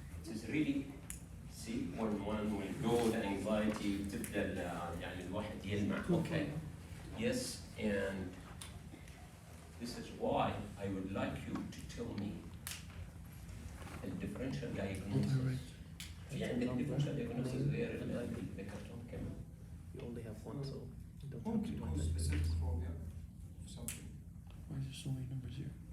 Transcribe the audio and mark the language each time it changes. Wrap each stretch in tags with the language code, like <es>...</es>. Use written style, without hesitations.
<en>It is really, see, when one will go, the anxiety</en> <ar>تبدأ يعني الواحد يلمع.</ar> <en>Okay. Yes, and this is why I would like you to tell me the differential diagnosis.</en> <ar>في عندك differential diagnosis غير اللي ذكرتهم كمان.</ar> <en>You only have one, so.</en> <ar>ممكن يكون</ar> <en>specific phobia or something. Why is there so many numbers here?</en>